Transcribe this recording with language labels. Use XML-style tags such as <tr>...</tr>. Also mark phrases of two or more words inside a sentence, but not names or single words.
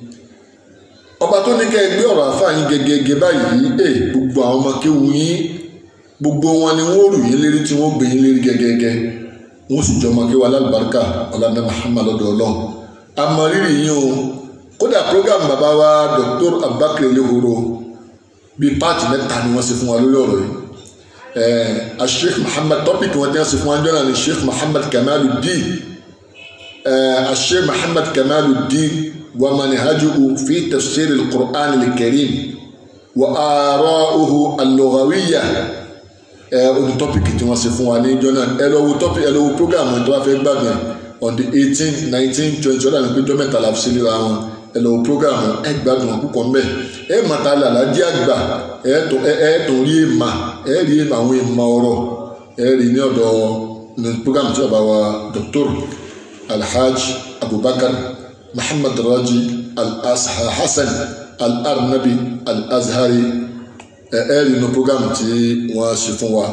<yo>Ọba tó ní kẹ́ ẹ gbé ọ̀rọ̀ àfáà yín gẹ́gẹ́ báyìí gbogbo àwọn ọmọ kéwu yín gbogbo wọn ni wọ́n rù yín lérí tí wọ́n gbé yín lérí gẹ́gẹ́ wọ́n sì jọ ọmọ kéwu alálùbáríkà ọ̀làdá Muhammad lọ́dọ̀ Ọlọ́run. A mọ rírì yín o. Kódà program bàbá wa Dr. Abubakar Elehoro bíi páàtì mẹ́ta ni wọ́n ṣe fún wa lórí ọ̀rọ̀ yìí. Sheikh Muhammad topic wọn jẹ́ ṣe fún wa jọ́nà ni Sheikh Muhammad Kamaluddin Sheikh Muhammad Kamaluddin</yo> <ar>ومنهجه في تفسير القرآن الكريم وآراؤه اللغوية.</ar> <yo>Oní topic tí wọ́n ṣe fún wa ní jọ́nà ẹ lọ wo program wọn tó wá fẹ́ gbàgbé</yo> <en>on the 18, 19, 20</en> <yo>ọ̀dà ní péjọ mẹ́ta la fi sí níra wọn. Ẹ lọ wo program ẹ gbádùn wọn púpọ̀ mbẹ́. Ẹ mọ̀ta Àlàájì àgbà ẹ tó rí èèmà àwọn èèmà ọ̀rọ̀ ẹ rí ní ọ̀dọ̀ ní program tí ọba wa Dr. Alhaj Abubakar Muhammad Raji Hassan Al-Arnabi Al-Azhari ẹ rí ní program tí wọ́n ṣe fún wa.</yo>